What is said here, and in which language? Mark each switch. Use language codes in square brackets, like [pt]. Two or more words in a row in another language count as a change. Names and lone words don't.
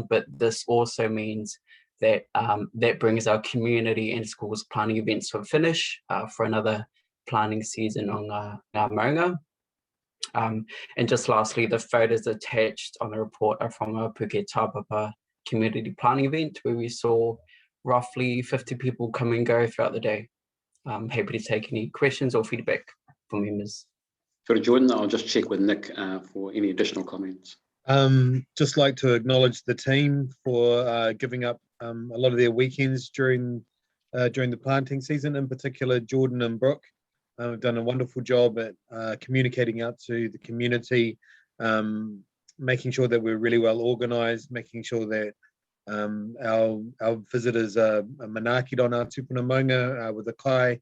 [en] But this also means that that brings our community and schools planning events to a finish for another planning season on our Maunga. And just lastly, the photos attached on the report are from our Puke Tāpapa community planning event, where we saw roughly 50 people come and go throughout the day. I'm happy to take any questions or feedback from members. [mi] Kia ora, Jordan. [en] I'll just check with Nick for any additional comments. Just like to acknowledge the team for giving up a lot of their weekends during the planting season, in particular Jordan and Brooke. Have done a wonderful job at communicating out to the community, making sure that we're really well organised, making sure that our visitors are manaaked on our Tūpuna Maunga with a kai.